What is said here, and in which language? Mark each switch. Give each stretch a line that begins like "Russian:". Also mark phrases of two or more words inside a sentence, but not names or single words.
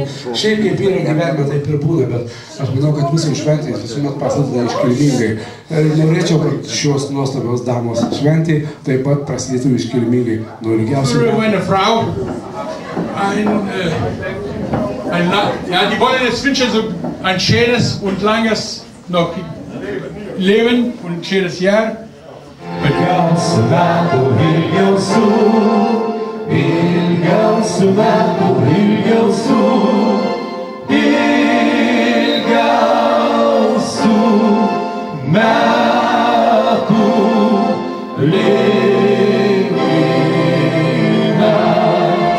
Lithuanian: Šiaip kaip yra gyvenime, taip ir būna, bet aš manau, kad mūsų šventės visuomet prasideda iškilmingai. Ir norėčiau, kad šios nuostabios damos šventė taip pat prasidėtų iškilmingai nuo ilgiausių metų.
German: Die wollen jetzt wünschen so ein schönes und langes noch Leben und ein schönes Jahr.
Lithuanian: Ilgiausių metų, ilgiausių, ilgiausių metų, ilgiausių, ilgiausių metų linkime.